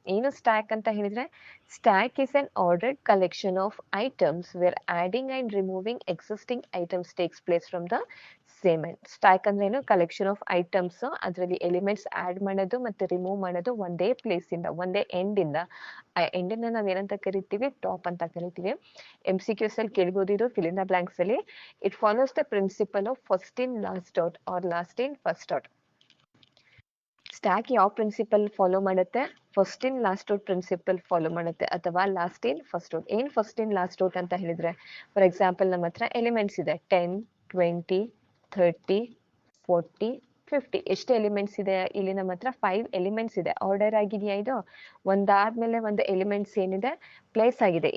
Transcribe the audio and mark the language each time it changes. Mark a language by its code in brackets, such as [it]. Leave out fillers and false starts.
[kn] ಏನು ಸ್ಟ್ಯಾಕ್ ಅಂತ ಹೇಳಿದ್ರೆ, [en] Stack is an ordered collection of items where adding and removing existing items takes place from the same end. [kn] Stack ಅಂದ್ರೆ ಏನು, [en] collection of items, [kn] ಅದರಲ್ಲಿ elements add ಮಾಡೋದು ಮತ್ತೆ remove ಮಾಡೋದು ಒಂದೇ ಪ್ಲೇಸ್ ಇಂದ, ಒಂದೇ ಎಂಡ್ ಇಂದ. ಆ ಎಂಡ್ ಇಂದ ನಾವ್ ಏನಂತ ಕರಿತೀವಿ, ಟಾಪ್ ಅಂತ ಕರಿತೀವಿ. [en] MCQs [kn] ಅಲ್ಲಿ ಕೇಳ್ಬೋದು ಇದು, [en] fill in the blanks ಅಲ್ಲಿ. It follows the principle of first in last out or last in first out. [kn] Stack ಯಾವ ಪ್ರಿನ್ಸಿಪಲ್ ಫಾಲೋ ಮಾಡುತ್ತೆ, first in last out principal follow ಮಾಡುತ್ತೆ, ಅಥವಾ ಲಾಸ್ಟ್ ಇನ್ ಫಸ್ಟ್ ಔಟ್. ಏನ್ first in last out ಅಂತ ಹೇಳಿದ್ರೆ, for example ನಮ್ಮ ಹತ್ರ elements ಇದೆ 10, 20, 30, 40, 50. ಎಷ್ಟು ಎಲಿಮೆಂಟ್ಸ್ ಇದೆ ಇಲ್ಲಿ, ನಮ್ಮ ಹತ್ರ 5 ಎಲಿಮೆಂಟ್ಸ್ ಇದೆ. ಆರ್ಡರ್ ಆಗಿದೆಯಾ ಇದು, ಒಂದಾದ್ಮೇಲೆ ಒಂದು ಎಲಿಮೆಂಟ್ಸ್ ಏನಿದೆ ಪ್ಲೇಸ್ ಆಗಿದೆ.